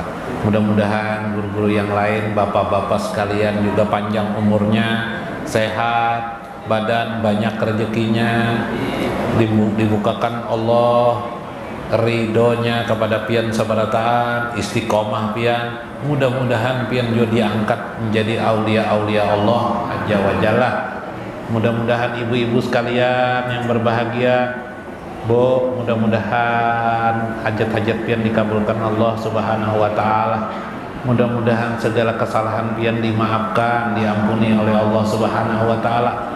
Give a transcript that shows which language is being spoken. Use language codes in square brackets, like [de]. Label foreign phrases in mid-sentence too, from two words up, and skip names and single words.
[bjn] Mudah-mudahan guru-guru yang lain, bapak-bapak sekalian juga panjang umurnya, sehat, badan, banyak rezekinya, dibukakan Allah ridhonya kepada pian sabarataan, istiqomah pian. Mudah-mudahan pian juga diangkat menjadi aulia-aulia Allah [ar] عز وجل. [bjn] Mudah-mudahan ibu-ibu sekalian yang berbahagia, Bu, mudah-mudahan hajat-hajat pian dikabulkan Allah [ar] سبحانه وتعالى. [bjn] Mudah-mudahan segala kesalahan pian dimaafkan, diampuni oleh Allah [ar] سبحانه وتعالى.